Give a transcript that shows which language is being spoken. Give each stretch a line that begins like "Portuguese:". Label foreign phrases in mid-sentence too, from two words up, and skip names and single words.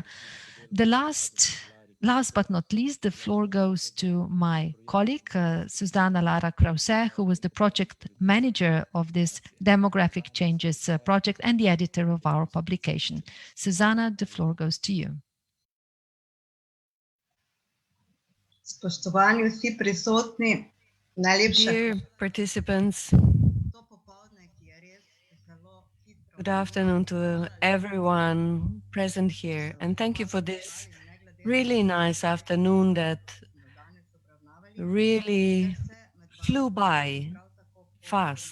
English: The last but not least, the floor goes to my colleague, Susanna Lara Krause, who was the project manager of this demographic changes project and the editor of our publication. Susanna, the floor goes to you.
Slovenian: Spoštovani vsi prisotni, najlepša.
English: Dear participants, good afternoon to everyone present here, and thank you for this really nice afternoon that really flew by fast.